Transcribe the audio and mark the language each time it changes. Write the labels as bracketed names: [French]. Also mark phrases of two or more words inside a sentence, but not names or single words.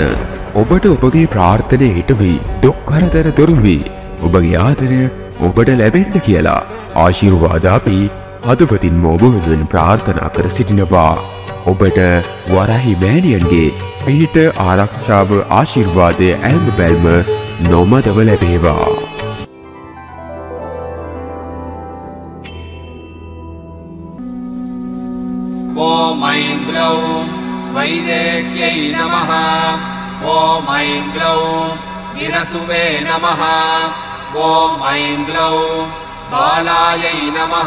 [Sinhala] ඔබට ඔබගේ ප්‍රාර්ථනය හිට වී දුක් කරදර දුරු වී ඔබගේ ආදරය ඔබට ලැබෙන්න කියලා ආශිර්වාද අපි හදවතින්ම ඔබ වෙනුවෙන් ප්‍රාර්ථනා කර සිටිනවා. ඔබට වරහි මෑණියන්ගේ පිහිට ආරක්ෂාව ආශිර්වාදය ඇල්ම බැල්ම නොමදව ලැබේවා. [Sanskrit] ॐ ऐं ग्लौं वैदेह्यै नमः। ॐ ऐं ग्लौं विरसुवे नमः। ॐ ऐं ग्लौं बालायै नमः।